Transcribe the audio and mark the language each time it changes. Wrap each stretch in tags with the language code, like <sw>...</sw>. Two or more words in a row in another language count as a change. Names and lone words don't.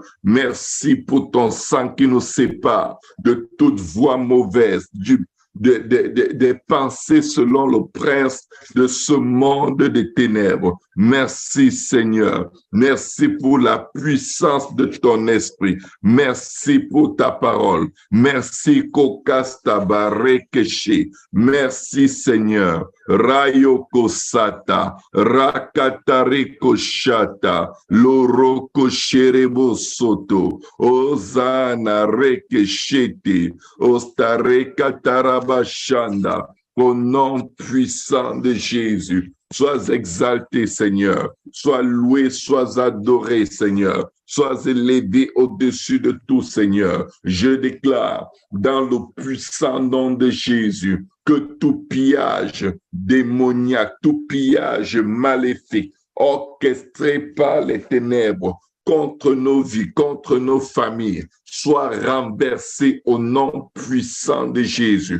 <fr>Merci pour ton sang qui nous sépare de toute voie mauvaise, des pensées selon le prince de ce monde des ténèbres. Merci Seigneur. Merci pour la puissance de ton esprit. Merci pour ta parole. Merci Kokastabarekeshi. Merci Seigneur. Rayoko Sata, Rakatariko Shata, Loroko Sherebo Soto, Ozana Rekeshete, Ostareka Tarabashanda, au nom puissant de Jésus. Sois exalté, Seigneur. Sois loué, sois adoré, Seigneur. Sois élevé au-dessus de tout, Seigneur. Je déclare dans le puissant nom de Jésus que tout pillage démoniaque, tout pillage maléfique, orchestré par les ténèbres contre nos vies, contre nos familles, soit renversé au nom puissant de Jésus.</fr>